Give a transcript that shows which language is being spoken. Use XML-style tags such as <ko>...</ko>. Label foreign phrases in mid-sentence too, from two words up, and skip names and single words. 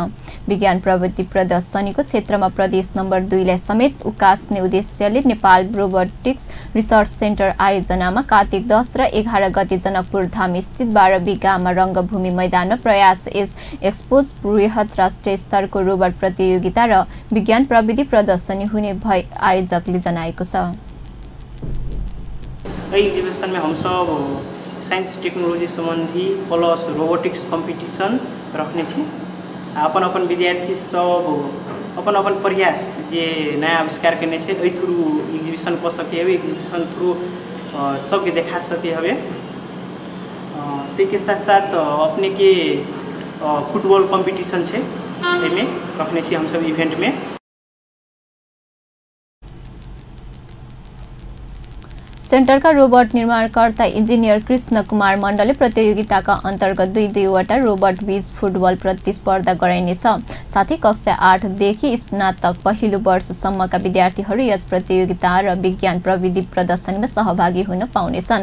<ne>विज्ञान प्रविधि प्रदर्शनीको क्षेत्रमा प्रदेश नम्बर 2 लाई समेत उकास्ने उद्देश्यले नेपाल रोबोटिक्स रिसर्च सेन्टर आयोजनामा कार्तिक 10 र 11 गते जनकपुर धाम स्थित 12 बिघामा रङ्गभूमि मैदानमा प्रयास एस एक्सपोज बृहत राष्ट्रिय स्तरको रोबोट प्रतियोगिता र विज्ञान प्रविधि प्रदर्शनी हुने भई आयोजकले जनाएको छ।</ne> <mai>एग्जीबिशन में हम सब</mai> <en>science technology</en> <mai>संबंधी प्लस</mai> <en>robotics competition</en> <mai>रखने छी। अपन अपन विद्यार्थी सब अपन अपन प्रयास जे नया आविष्कार करने छे एहि</mai> <en>through exhibition</en> <mai>कर सके हवे,</mai> <en>exhibition through</en> <mai>सबके देखा सके हवे। के साथ साथ अपने के</mai> <en>football competition</en> <mai>छे एमे रखने छी हम सब इवेंट में।</mai> <ne>सेन्टरका रोबोट निर्माणकर्ता इन्जिनियर कृष्ण कुमार मण्डलले प्रतियोगिताका अन्तर्गत दुईवटा रोबोट बीच फुटबल प्रतिस्पर्धा गराइनेछ। साथै कक्षा 8 देखि स्नातक पहिलो वर्षसम्मका विद्यार्थीहरू यस प्रतियोगिता र विज्ञान प्रविधि प्रदर्शनीमा सहभागी हुन पाउनेछन्।</ne>